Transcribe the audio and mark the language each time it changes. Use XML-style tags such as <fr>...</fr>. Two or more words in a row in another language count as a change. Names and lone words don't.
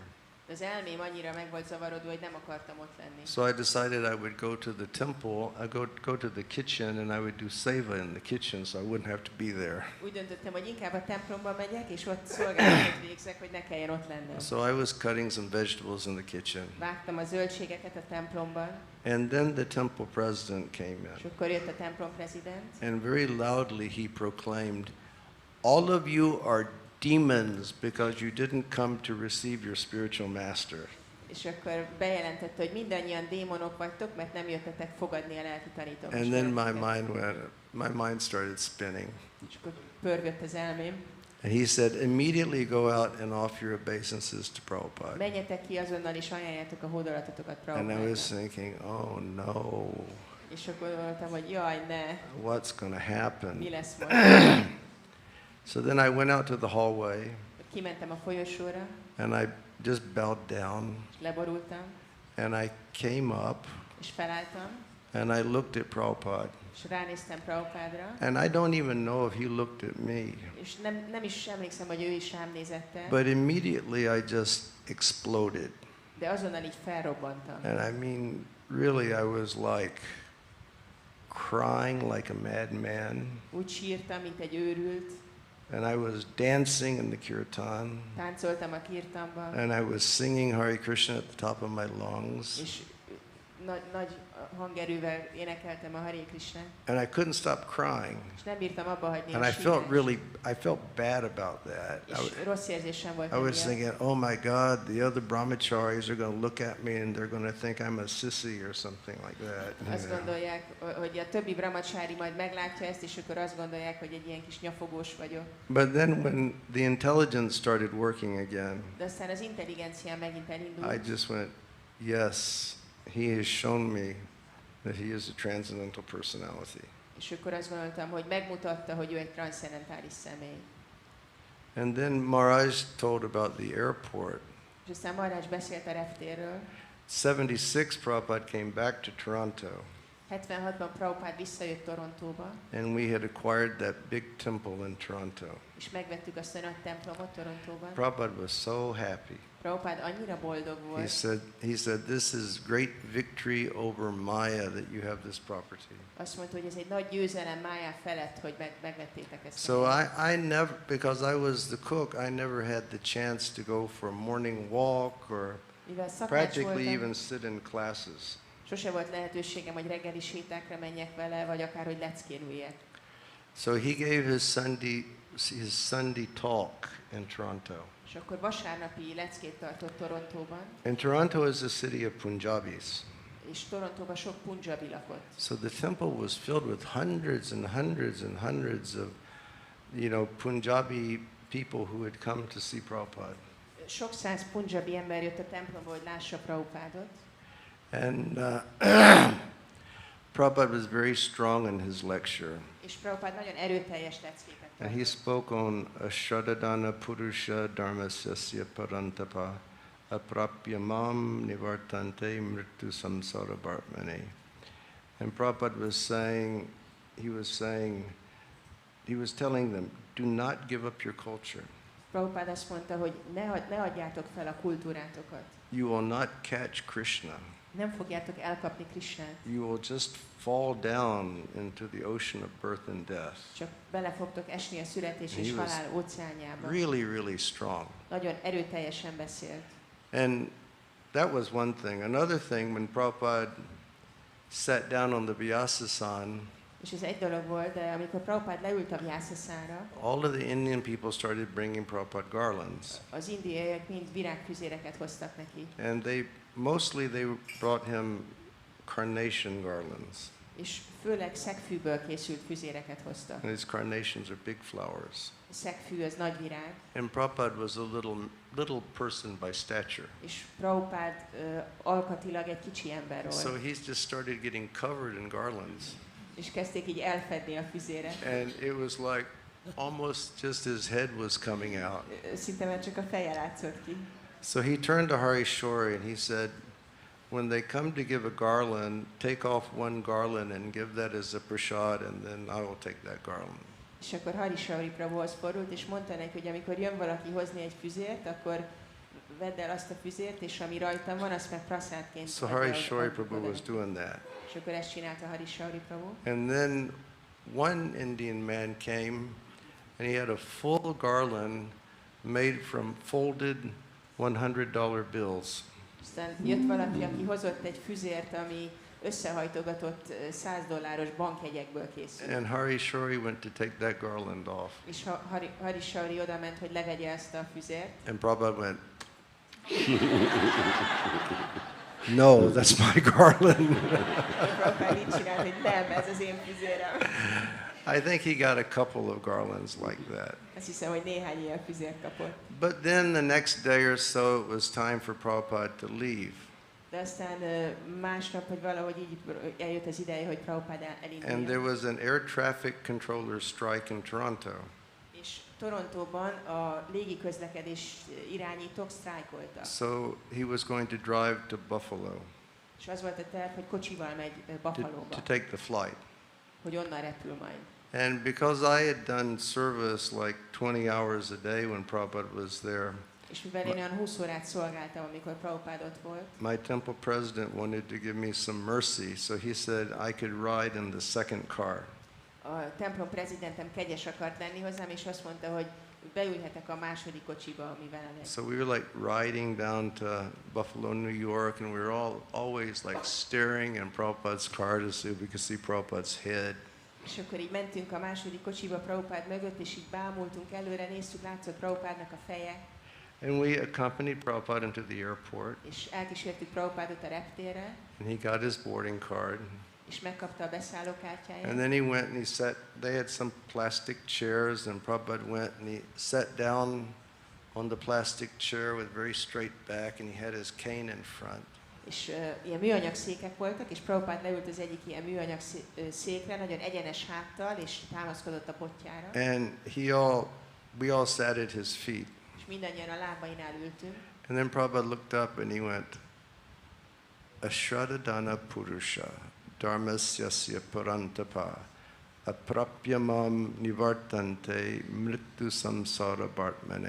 <hu>De az elmém annyira meg volt zavarodva, hogy nem akartam ott lenni.</hu> <en>So I decided I would go to the temple, go to the kitchen, and I would do seva in the kitchen, so I wouldn't have to be there.</en> <hu>Úgy döntöttem, hogy inkább a templomba megyek, és ott szolgálatot végzek, hogy ne kelljen ott lennem.</hu> <en>So I was cutting some vegetables in the kitchen.</en> <hu>Vágtam a zöldségeket a templomban,</hu> <en>And then the temple president came</en> <hu>és</hu> <en>in,</en> <hu>akkor jött a templom prezident,</hu> <en>and very loudly he proclaimed, all of you are demons because you didn't come to receive your spiritual master.</en> <hu>és akkor bejelentette, hogy mindannyian démonok vagytok, mert nem jöttetek fogadni a lelki tanítómestereket.</hu> <en>And then my mind started spinning.</en> <hu>És akkor pörgött az elmém.</hu> <en>And he said, immediately go out and offer your obeisances to Prabhupada.</en> <hu>Menjetek ki azonnal, és ajánljátok a hódolatotokat</hu> <en>And I was</en> <hu>Prabhupádnak.</hu> <en>thinking, oh no,</en> <hu>És akkor gondoltam, hogy jaj, ne,</hu> <en>what's going to happen?</en> <hu>mi lesz most?</hu> <en>So then I went out to the hallway</en> <hu>Kimentem a folyosóra,</hu> <en>and I just bowed down</en> <hu>és leborultam,</hu> <en>and I came up</en> <hu>és felálltam,</hu> <en>and I looked at Prabhupada.</en> <hu>és ránéztem Prabhupádra,</hu> <en>And I don't even know if he looked at me,</en> <hu>és nem is emlékszem, hogy ő is rám nézett el,</hu> <en>but immediately I just exploded.</en> <hu>de azonnal így felrobbantam.</hu> <en>And I mean, really, I was like, crying like a madman.</en> <hu>Úgy sírtam, mint egy őrült.</hu> <en>And I was dancing in the kirtan.</en> <hu>Táncoltam a kirtanban.</hu> <en>And I was singing Hare Krishna at the top of my lungs.</en> <hu>És nagy hangerővel énekeltem a Hare Krishnát.</hu> <en>And I couldn't stop crying.</en> <hu>És nem bírtam abba hagyni</hu> <en>And</en> <hu>a</hu> <en>I felt bad about that.</en> <hu>És rossz érzésem volt.</hu> <en>I was thinking, oh my God, the other brahmacharis are going to look at me and they're going to think I'm a sissy or something like that.</en> <hu>Azt gondolják, hogy a többi brahmacsári majd meglátja ezt, és akkor azt gondolják, hogy egy ilyen kis nyafogós vagyok.</hu> <en>But then when the intelligence started working again,</en> <hu>De aztán az intelligenciám megint elindult.</hu> <en>I just went, yes, he has shown me that he is a transcendental personality.</en> <hu>És akkor azt gondoltam, hogy megmutatta, hogy ő egy transzcendentális személy.</hu> <en>And then Maharaj told about the airport.</en> <hu>És aztán Maharaj beszélt a reptérről.</hu> <en>76, Prabhupada came back to Toronto.</en> <hu>76-ban Prabhupád visszajött Torontóba.</hu> <en>And we had acquired that big temple in Toronto.</en> <hu>És megvettük azt a nagy templomot Torontóban.</hu> <en>Prabhupada was so happy.</en> <hu>Prabhupád annyira boldog volt.</hu> <en>He said, this is great victory over Maya that you have this property.</en> <hu>Azt mondta, hogy ez egy nagy győzelem Májá felett, hogy megvettétek ezt.</hu> <en>So I never, because I was the cook, I never had the chance to go for a morning walk or practically even sit in classes.</en> <hu>Sose volt lehetőségem, hogy reggeli sétákra menjek vele, vagy akár, hogy leckéruljek.</hu> <en>So he gave his Sunday talk in Toronto.</en> <hu>És akkor vasárnapi leckét tartott Torontóban.</hu> <en>And Toronto is a city of Punjabis.</en> <hu>És Torontóban sok punjabi lakott.</hu> <en>So the temple was filled with hundreds and hundreds and hundreds of, Punjabi people who had come to see Prabhupada.</en> <hu>Sok száz punjabi ember jött a templomba, hogy lássa Prabhupádot.</hu> <en>And Prabhupada was very strong in his lecture.</en> <hu>És Prabhupád nagyon erőteljes leckéket</hu> <en>And he spoke on</en> <sa>Ashradadana Purusha Dharmasya Parantapa Aprapyamam Nivartante Mritu Samsara Bharmani.</sa> <en>And Prabhupada he was telling them, do not give up your culture.</en> <hu>Prabhupád azt mondta, hogy ne adjátok fel a kultúrátokat.</hu> <en>You will not catch Krishna.</en> <hu>Nem fogjátok elkapni Krishnát.</hu> <en>You will just fall down into the ocean of birth and death.</en> <hu>Csak bele fogtok esni a születés és halál óceánjába.</hu> <en>Really, really strong.</en> <hu>Nagyon erőteljesen beszélt.</hu> <en>And that was one thing. Another thing, when Prabhupada sat down on the Vyasasana,</en> <hu>és ez egy dolog volt, de amikor Prabhupád leült a Vyasasana,</hu> <en>all of the Indian people started bringing Prabhupada garlands.</en> <hu>Az indiaiak mind virágfüzéreket hoztak neki.</hu> <en>And they brought him carnation garlands.</en> <hu>És főleg szegfűből készült füzéreket hoztak.</hu> <en>And these carnations are big flowers.</en> <hu>A szegfű az nagy virág.</hu> <en>And Prabhupada was a little person by stature.</en> <hu>És Prabhupád alkatilag egy kicsi ember volt.</hu> <en>So he just started getting covered in garlands.</en> <hu>És kezdték így elfedni a füzéret.</hu> <en>And it was like almost just his head was coming out.</en> <hu>Szinte már csak a feje látszott ki.</hu> <en>So he turned to Harishwari and he said, when they come to give a garland, take off one garland and give that as a prasad, and then I will take that garland.</en> <hu>És akkor Harishwari Prabhuhoz fordult, és mondta neki, hogy amikor jön valaki hozni egy füzért, akkor vedd el azt a füzért, és ami rajtam van, azt meg prasádként.</hu> <en>So Harishwari Prabhu was doing that.</en> <hu>És akkor ezt csinálta Harishwari Prabhu.</hu> <en>And then one Indian man came, and he had a full garland made from folded $100 bills.</en> <hu>Aztán jött valaki, aki hozott egy füzért, ami összehajtogatott $100 bankjegyekből készült.</hu> <en>And Harishwari went to take that garland off.</en> <hu>És Harishwari oda ment, hogy levegye ezt a füzért.</hu> <en>And Prabhupada went, no, that's my garland.</en> <hu>Prabhupada így csinált, hogy nem, ez az én füzérem.</hu> <en>I think he got a couple of garlands like that.</en> <hu>Azt hiszem, hogy néhány ilyen füzért kapott.</hu> <en>But then the next day or so, it was time for Prabhupada to leave.</en> <hu>De aztán másnap, hogy valahogy így eljött az ideje, hogy Prabhupada elinduljon.</hu> <en>And there was an air traffic controller strike in Toronto.</en> <hu>És Torontóban a légiközlekedés irányítók sztrájkoltak.</hu> <en>So he was going to drive to Buffalo.</en> <hu>És az volt a terv, hogy kocsival megy Buffalóba.</hu> <en>To take the flight.</en> <hu>Hogy onnan repül majd.</hu> <en>And because I had done service like 20 hours a day when Prabhupada was there,</en> <hu>És mivel én olyan 20 órát szolgáltam, amikor Prabhupád ott volt,</hu> <en>my temple president wanted to give me some mercy, so he said I could ride in the second car.</en> <hu>a templom prezidentem kegyes akart lenni hozzám, és azt mondta, hogy beülhetek a második kocsiba, amivel elég.</hu> <en>So we were like riding down to Buffalo, New York, and we were always like staring in Prabhupada's car to see if we could see Prabhupada's head.</en> <hu>És akkor így mentünk a második kocsiba Prabhupád mögött, és így bámultunk előre, néztük, látszott Prabhupádnak a feje,</hu> <en>And we accompanied Prabhupada into the airport,</en> <hu>és elkísértük Prabhupádot a reptérre,</hu> <en>and he got his boarding card.</en> <hu>és megkapta a beszállókártyáját.</hu> <en>And then he went and he sat, they had some plastic chairs, and Prabhupada went and he sat down on the plastic chair with very straight back, and he had his cane in front.</en> <hu>És ilyen műanyag székek voltak, és Prabhupád leült az egyik ilyen műanyag székre, nagyon egyenes háttal, és támaszkodott a pottyára.</hu> <en>And we all sat at his feet.</en> <hu>És mindannyian a lábainál ültünk.</hu> <en>And then Prabhupada looked up and he went,</en> <sa>Ashradadana Purusha, Dharmasyasya Parantapa, Aprapyamam Nivartante, Mrittu Samsara Bhartmane.</sa>